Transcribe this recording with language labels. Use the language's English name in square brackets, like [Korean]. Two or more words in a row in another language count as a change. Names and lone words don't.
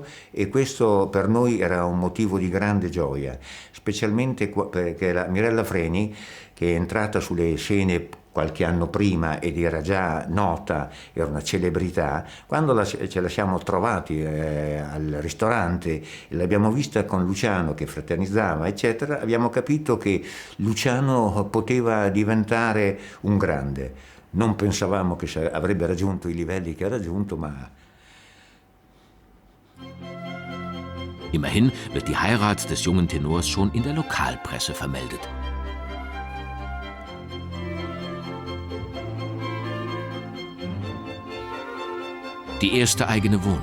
[Italian] e questo per noi era un motivo di grande gioia, specialmente perché la Mirella Freni, che è entrata sulle scene qualche anno prima ed era già nota, era una celebrità, quando ce la siamo trovati al ristorante e l'abbiamo vista con Luciano che fraternizzava, eccetera, abbiamo capito che Luciano poteva diventare un grande. Non pensavamo che avrebbe raggiunto i livelli che ha raggiunto, ma... [German] Immerhin wird die Heirat des jungen Tenors schon in der Lokalpresse vermeldet. Die erste eigene Wohnung.